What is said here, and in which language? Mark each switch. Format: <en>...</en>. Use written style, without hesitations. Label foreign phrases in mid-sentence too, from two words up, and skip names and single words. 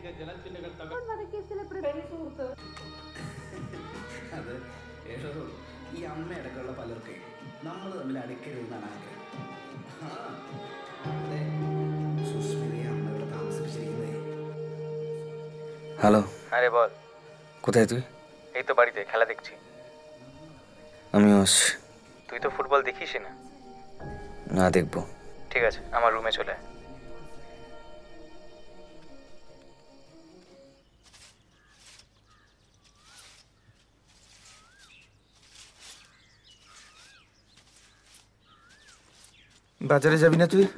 <ml>ഈ ഈ അമ്മയടക്കമുള്ള പലർക്കും നമ്മൾ തമ്മിൽ അടുക്കരുതെന്നാണ് ആഗ്രഹം. সুস্মিতা আমরা ഇവിടെ താമസിപ്പിച്ചിരിക്കുന്നേ.</ml> <bn>হ্যালো, আরে বল, কোথায় তুই? এই তো বাড়িতে খেলা দেখছি। আমিও আসছি। তুই তো ফুটবল দেখিস না। না, দেখবো। ঠিক আছে, আমার রুমে চলে আয়। বাজারে যাবি না তুই?</bn>